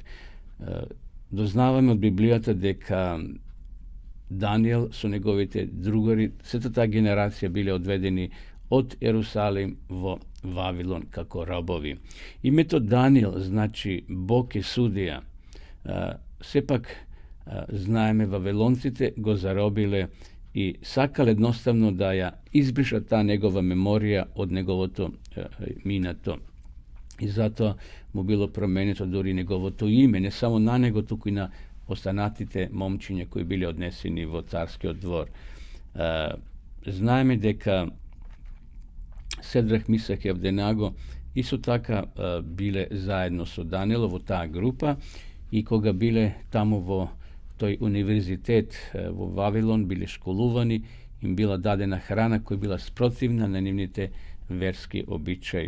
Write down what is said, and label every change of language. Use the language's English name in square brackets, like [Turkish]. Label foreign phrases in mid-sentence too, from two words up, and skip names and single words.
[Macedonian] Дознаваме од Библијата дека Даниел со неговите другари, сета таа генерација биле одведени од Ерусалим во Вавилон како робови. Името Даниел значи Бог е судија. Сепак знаеме вавилонците го заробиле i sakal jednostavno da ja izbriša ta njegova memorija od njegovoto minato. I zato mu bilo promenito dori njegovoto ime, ne samo na nego, tuku i na ostanatite momčinje koji bili odneseni vo carski dvor. Znajme deka Sedrah, Misah i Abdenago isto taka bile zajedno su Danijelovo ta grupa i koga bile tamo vo toj univerzitet vo Vavilon bili školuvani, im bila dadena hrana koja je bila sprotivna na njimnite verski običaj.